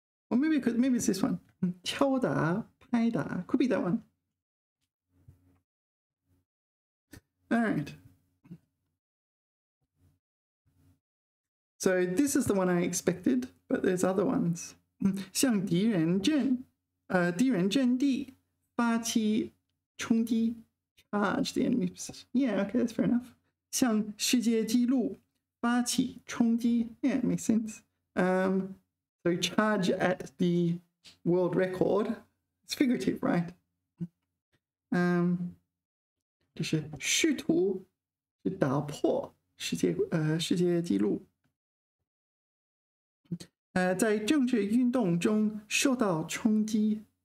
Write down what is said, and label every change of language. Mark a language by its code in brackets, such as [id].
[en] Or maybe it's this one. [zh] 敲打拍打 [en] could be that one. All right. So this is the one I expected, but there's other ones. [zh] 向敌人阵地发起冲击 [en] charge the enemy position. Yeah, okay, that's fair enough. [zh] 向世界纪录发起冲击 yeah, [en] it makes sense. So charge at the world record. It's figurative, right? [zh] 就是试图去打破世界纪录。在政治运动中受到冲击。